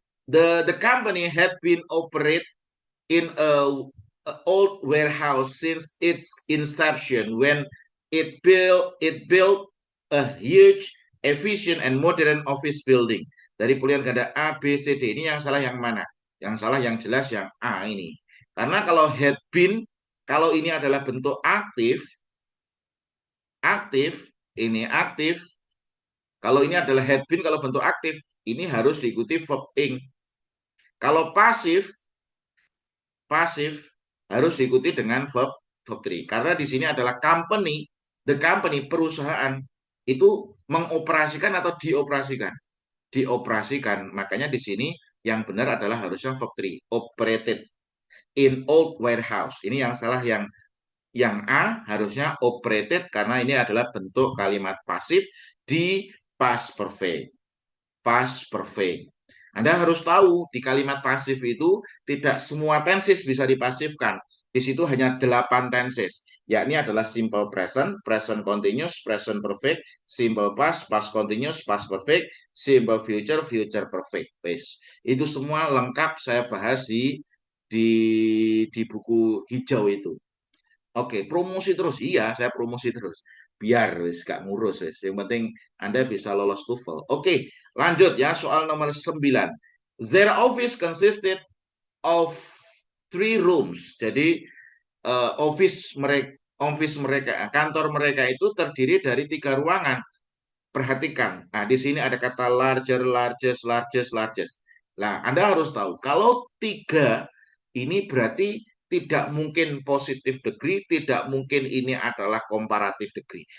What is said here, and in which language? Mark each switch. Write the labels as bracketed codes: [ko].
[en] The company had been operate in a old warehouse since its inception when it built a huge, efficient and modern office building. [id] Dari pilihan ganda A, B, C, D. Ini yang salah yang mana? Yang salah yang jelas yang A ini. Karena kalau had been, kalau ini adalah bentuk aktif, aktif, ini aktif. Kalau ini adalah had been, kalau bentuk aktif, ini harus diikuti verb ing. Kalau pasif, pasif harus diikuti dengan verb 3. Karena di sini adalah company, the company, perusahaan itu mengoperasikan atau dioperasikan. Dioperasikan. Makanya di sini yang benar adalah harusnya verb 3. [en] Operated in old warehouse. [id] Ini yang salah yang A harusnya operated karena ini adalah bentuk kalimat pasif di past perfect. Past perfect. Anda harus tahu di kalimat pasif itu tidak semua tenses bisa dipasifkan. Di situ hanya 8 tenses, yakni adalah simple present, present continuous, present perfect, simple past, past continuous, past perfect, simple future, future perfect. Itu semua lengkap saya bahas di di buku hijau itu. Oke, promosi terus. Iya, saya promosi terus. Biar [jv] wis gak ngurus wis. [id] Yang penting Anda bisa lolos TOEFL. Oke, lanjut ya soal nomor 9. [en] Their office consisted of 3 rooms. [id] Jadi office mereka, kantor mereka itu terdiri dari 3 ruangan. Perhatikan. Nah, di sini ada kata larger, largest, largest, largest. Nah, Anda harus tahu, kalau 3 ini berarti tidak mungkin positive degree, tidak mungkin ini adalah comparative degree.